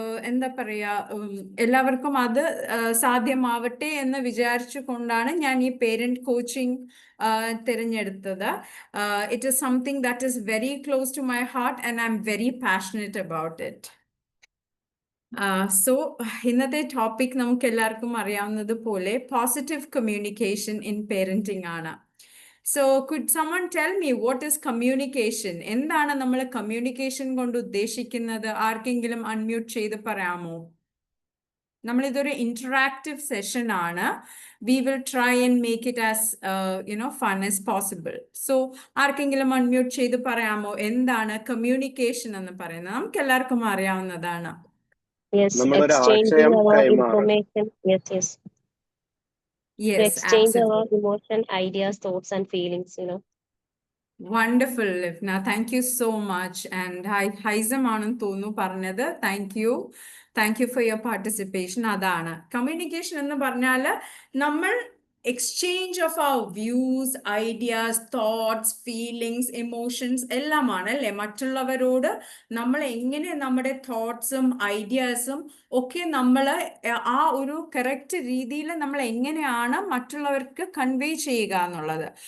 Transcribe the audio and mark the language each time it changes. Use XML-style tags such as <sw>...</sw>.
<ml>എന്താ പറയാ എല്ലാവർക്കും അത് സാധ്യമാവട്ടെ എന്ന് വിചാരിച്ചു കൊണ്ടാണ് ഞാൻ ഈ പേരന്റ് കോച്ചിങ് തിരഞ്ഞെടുത്തത്.</ml> <en>It is something that is very close to my heart and I am very passionate about it.</en> <ml>So ഇന്നത്തെ ടോപ്പിക് നമുക്ക് എല്ലാവർക്കും അറിയാവുന്നത് പോലെ പോസിറ്റീവ് കമ്മ്യൂണിക്കേഷൻ ഇൻ പേരന്റിംഗ് ആണ്.</ml> <en>So could someone tell me what is communication?</en> <ml>എന്താണ് നമ്മൾ communication കൊണ്ട് ഉദ്ദേശിക്കുന്നത്? ആർക്കെങ്കിലും അൺമ്യൂട്ട് ചെയ്ത് പറയാമോ? നമ്മളിതൊരു ഇന്ററാക്റ്റീവ് സെഷൻ ആണ്.</ml> <en>We will try and make it as fun as possible.</en> <ml>So ആർക്കെങ്കിലും അൺമ്യൂട്ട് ചെയ്ത് പറയാമോ എന്താണ് കമ്മ്യൂണിക്കേഷൻ എന്ന് പറയുന്നത്? നമുക്ക് എല്ലാവർക്കും അറിയാവുന്നതാണ്.</ml> <en>Yes, exchanging our information. Yes. Yes, to exchange absolutely. our emotion, ideas, thoughts, and feelings, Wonderful, Livna. Thank you so much. And hi,</en> <ml>Haizam ആണെന്ന് തോന്നുന്നു പറഞ്ഞത്.</ml> <en>Thank you for your participation.</en> <ml>അതാണ് കമ്മ്യൂണിക്കേഷൻ എന്ന് പറഞ്ഞാൽ നമ്മൾ</ml> <en>exchange of our views, ideas, thoughts, feelings, emotions</en> <ml>എല്ലാമാണ് അല്ലേ. മറ്റുള്ളവരോട് നമ്മൾ എങ്ങനെ നമ്മുടെ തോട്ട്സും ഐഡിയാസും ഒക്കെ നമ്മൾ ആ ഒരു കറക്റ്റ് രീതിയിൽ നമ്മൾ എങ്ങനെയാണ് മറ്റുള്ളവർക്ക് കൺവേ ചെയ്യുക എന്നുള്ളത്.</ml>